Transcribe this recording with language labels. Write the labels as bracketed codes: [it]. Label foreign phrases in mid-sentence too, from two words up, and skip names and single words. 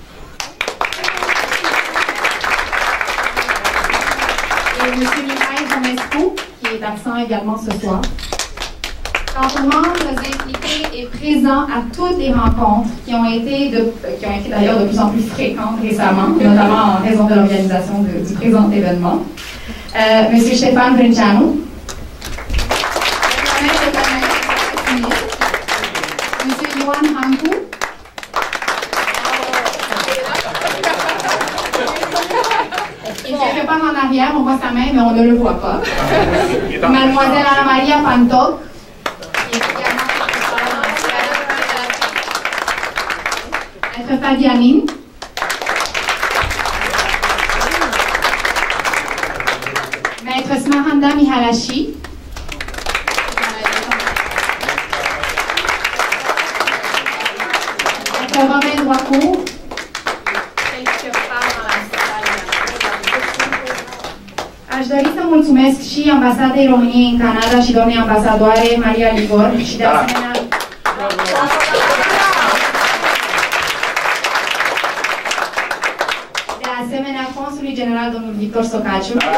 [fr] Et M. Mihail Romescu, qui est absent également ce soir. Quant aux membres impliqués et présents à toutes les rencontres qui ont été d'ailleurs de plus en plus fréquentes récemment, notamment en raison de l'organisation du présent événement. M. Ștefan Brânceanu. M. Ioan Hancu. Il quelque part en arrière, on voit sa main, mais on ne le voit pas. Mademoiselle Ana Maria Pantoc, qui est également Maître Fadianin. Maître Smaranda Mihalashi. Maître Robin Droitcourt. [ro] Aș dori să mulțumesc și Ambasadei României în Canada și doamnei ambasadoare Maria Ligor și de asemenea Consulului General domnul Victor Socaciu.